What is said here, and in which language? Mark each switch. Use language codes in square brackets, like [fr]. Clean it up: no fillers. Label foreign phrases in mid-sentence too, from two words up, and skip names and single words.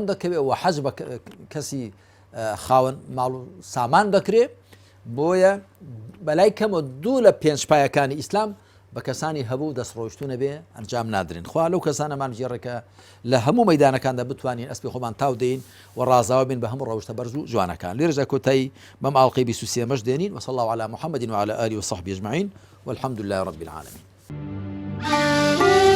[ckb] دەکەوێت و حەج بە کەسی خاوەن ماڵ و سامان دەکرێت بۆیە بەلای کەمە 2 لە 5 پایەکانی ئیسلام بە کەسانی هەبوو دەستڕۆیشتونە بێ ئەنجام نادرین خوا لەو کەسانەمان ژێڕێکە لە هەموو مەیدانەکاندا بتوانین ئەسپی خۆمان تاو دەین و ڕازاوە بین بە هەموو ڕەوشتە بەرز و جوانەکان لێرەدا کۆتایی بەم ئاڵلقەی 23 دێنین [ar] وصلى الله على محمد وعلى آله وصحبه أجمعين والحمد لله رب العالمين.